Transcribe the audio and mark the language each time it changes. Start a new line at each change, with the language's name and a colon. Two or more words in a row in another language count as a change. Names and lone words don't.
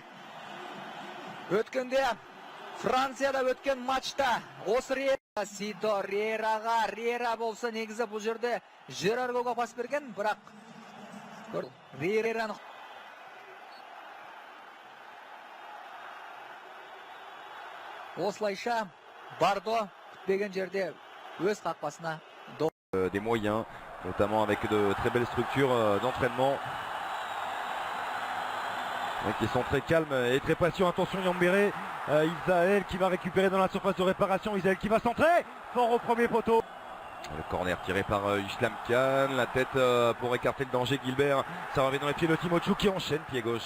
Kazakh: Өткенде Францияда өткен матчта осы Риера Сито Риераға, Риера болса негізі бұл жерде Жерар голға пас берген, бірақ Риераны осылайша Бардо күтпеген жерде өз қақпасына
French: des moyens, notamment avec de très belles structures d'entraînement qui sont très calmes et très patients. Attention Yambéré, Isaël qui va récupérer dans la surface de réparation, Isaël qui va centrer, fort au premier poteau. Le corner tiré par Islam Khan, la tête pour écarter le danger, Gilbert, ça revient dans les pieds de Timochouk qui enchaîne, pied gauche.